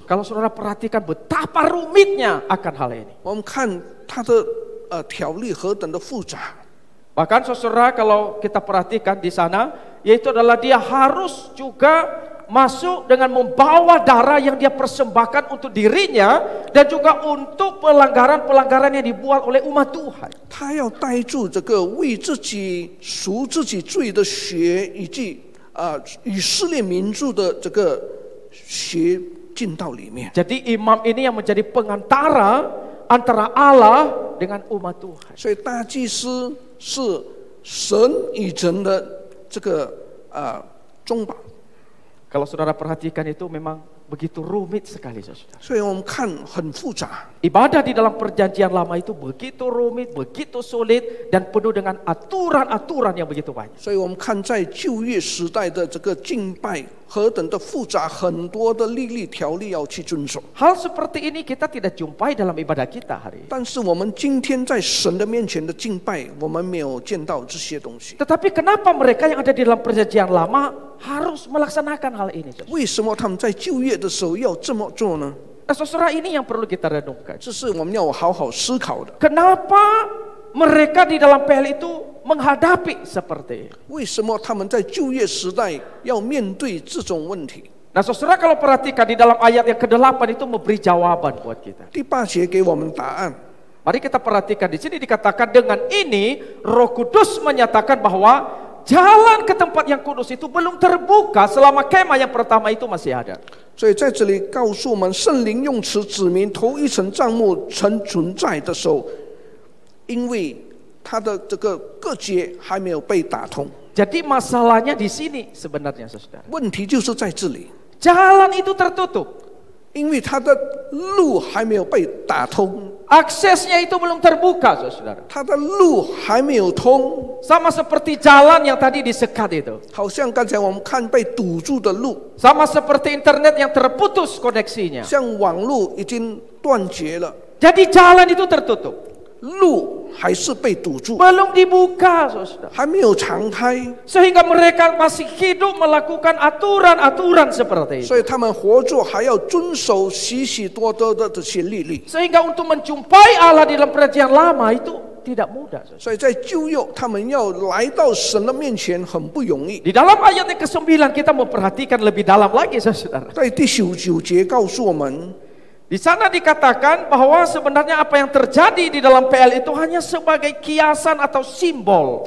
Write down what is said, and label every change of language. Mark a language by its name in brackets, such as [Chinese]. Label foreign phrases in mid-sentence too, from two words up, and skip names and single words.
[Indonesian] Kalau saudara perhatikan betapa rumitnya akan hal ini. [Chinese] 我们看它的条例何等的复杂。 [Indonesian] Bahkan saudara kalau kita perhatikan di sana, yaitu adalah dia harus juga masuk dengan membawa darah yang dia persembahkan untuk dirinya dan juga untuk pelanggaran-pelanggaran yang dibuat oleh umat Tuhan. [Chinese] 他要带住这个为自己赎自己罪的血，以及以色列民族的这个血进到里面。 [Indonesian] Jadi imam ini yang menjadi pengantara antara Allah dengan umat Tuhan. [Chinese] 所以大祭司是神与人的这个中保。 [Indonesian] Kalau saudara perhatikan itu memang begitu rumit sekali, saudara. [Chinese] 所以我们看很复杂。 [Indonesian] Ibadah di dalam perjanjian lama itu begitu rumit, begitu sulit, dan penuh dengan aturan-aturan yang begitu banyak. [Chinese] 所以我们看在旧约时代的这个敬拜何等的复杂，很多的律例条例要去遵守。 [Indonesian] Hal seperti ini kita tidak jumpai dalam ibadah kita hari ini. [Chinese] 但是我们今天在神的面前的敬拜，我们没有见到这些东西。 [Indonesian] Tetapi kenapa mereka yang ada di dalam perjanjian lama harus melaksanakan hal ini? [Chinese] 为什么他们在旧约的时候要这么做呢？ [Indonesian] Nah, saudara, ini yang perlu kita renungkan. [Chinese] 这是我们要好好思考的。 [Indonesian] Kenapa mereka di dalam PL itu menghadapi seperti ini? [Chinese] 为什么他们在旧约时代要面对这种问题？ [Indonesian] Nah, saudara, kalau perhatikan di dalam ayat yang ke-8 itu memberi jawaban buat kita. [Chinese] 第8节给我们答案。 [Indonesian] Mari kita perhatikan di sini dikatakan dengan ini Roh Kudus menyatakan bahwa jalan ke tempat yang kudus itu belum terbuka selama kemah yang pertama itu masih ada. [Chinese] 所以在这里告诉我们，圣灵用词指明头一层帐幕曾存在的时候，因为它的这个各节还没有被打通。 [Indonesian] Jadi masalahnya di sini sebenarnya, saudara. [Chinese] 问题就是在这里， [Indonesian] Jalan itu tertutup. [Chinese] 因为它的路还没有被打通， [Indonesian] Aksesnya itu belum terbuka, saudara. [Chinese] 它的路还没有通， [Indonesian] Sama seperti jalan yang tadi disekat itu. [Chinese] 好像刚才我们看被堵住的路， [Indonesian] Sama seperti internet yang terputus koneksinya. [Chinese] 像网路已经断绝了， [Indonesian] Jadi jalan itu tertutup. [Chinese] 路还是被堵住， [Indonesian] Belum dibuka, saudara. [Chinese] 还没有常开， [Indonesian] Sehingga mereka masih hidup melakukan aturan-aturan seperti itu. [Chinese] 所以他们活着还要遵守许许多多的这些律例。 [Indonesian] Sehingga untuk menjumpai Allah di dalam perjanjian lama itu tidak mudah, saudara. [Chinese] 所以在旧约，他们要来到神的面前很不容易。 [Indonesian] Di dalam ayat yang ke-9 kita memperhatikan lebih dalam lagi, saudara. [Chinese] 在第9节告诉我们， [Indonesian] Di sana dikatakan bahwa sebenarnya apa yang terjadi di dalam PL itu hanya sebagai kiasan atau simbol.